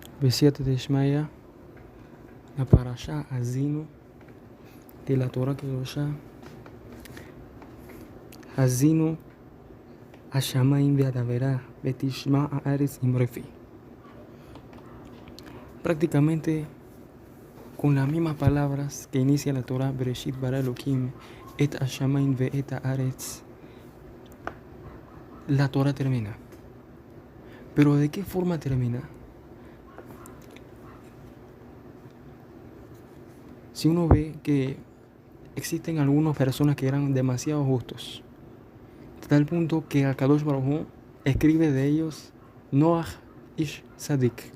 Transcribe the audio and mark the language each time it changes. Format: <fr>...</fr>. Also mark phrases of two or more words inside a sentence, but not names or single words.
<arc>בסייעתא דשמיא,</arc> <es>la parasha Azinu de la</es> <he>תורה קדושה, האזינו השמים ואדברה ותשמע הארץ אמרי פי.</he> <es>Prácticamente con las mismas palabras que inicia la Torah,</es> <he>בראשית ברא אלהים את השמים ואת הארץ,</he> <es>la Torah termina. Pero ¿de qué forma termina? Si uno ve que existen algunas personas que eran demasiado justos, hasta el punto que</es> <he>הקדוש ברוך הוא</he> <es>escribe de ellos</es> <he>נח איש צדיק.</he>